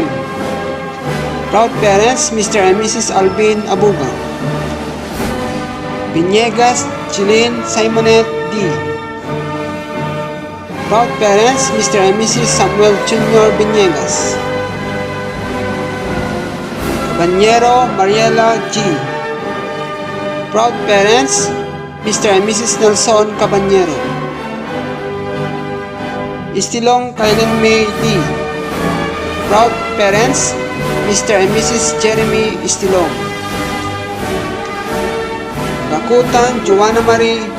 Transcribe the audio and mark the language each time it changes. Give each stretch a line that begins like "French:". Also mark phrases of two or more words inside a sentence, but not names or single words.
English: Proud parents, Mr. and Mrs. Alvin Abuga. Viniegas Jeline Simonette D. Proud parents, Mr. and Mrs. Samuel Jr. Viniegas. Cabanyero Mariela G. Proud parents, Mr. and Mrs. Nelson Cabanyero. Istilong Kailan May D. Proud parents, Mr. and Mrs. Jeremy Istilong. Gakutan Joanna Marie B.